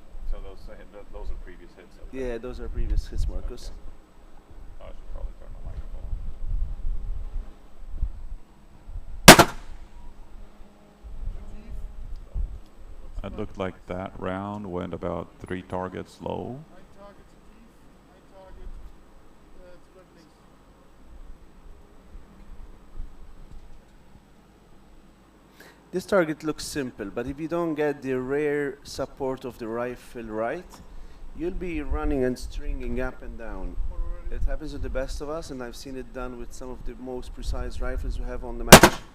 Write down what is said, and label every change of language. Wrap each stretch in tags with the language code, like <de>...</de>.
<en>So those are previous hits. Okay. Yeah, those are previous hits, Marcus. I should probably turn my microphone on. It looked like that round went about 3 targets low.</en> <de>Ein Target zu tief, ein Target zu weit links.</de> <en>This target looks simple, but if you don't get the rare support of the rifle right, you'll be running and stringing up and down. It happens with the best of us, and I've seen it done with some of the most precise rifles we have on the match.</en>